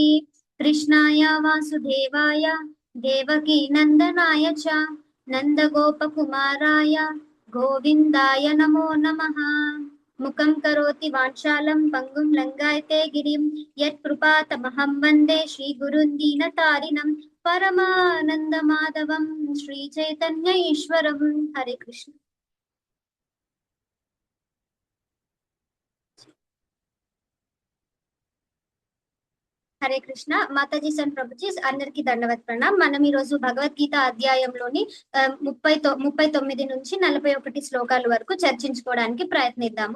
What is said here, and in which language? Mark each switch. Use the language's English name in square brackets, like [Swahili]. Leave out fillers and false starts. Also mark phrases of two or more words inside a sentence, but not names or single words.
[Sanskrit] कृष्णाय वासुदेवाय देवकी नन्दनाय च नन्दगोपकुमाराय गोविन्दाय नमो नमः। मुखं करोति वाञ्छालं पङ्गुं लङ्घयते गिरिं यत्कृपातमहं वन्दे श्रीगुरुं दीनतारिणं परमानन्दमाधवं श्रीचैतन्य ईश्वरं। हरे कृष्ण। హరే కృష్ణ [Telugu] మాతాజీ అండ్ ప్రభుజీ అందరికి దండవత్ ప్రణాం. మనం ఈ రోజు భగవద్గీత అధ్యాయంలోని 39 నుంచి 41 శ్లోకాల వరకు చర్చించుకోవడానికి ప్రయత్నిద్దాము.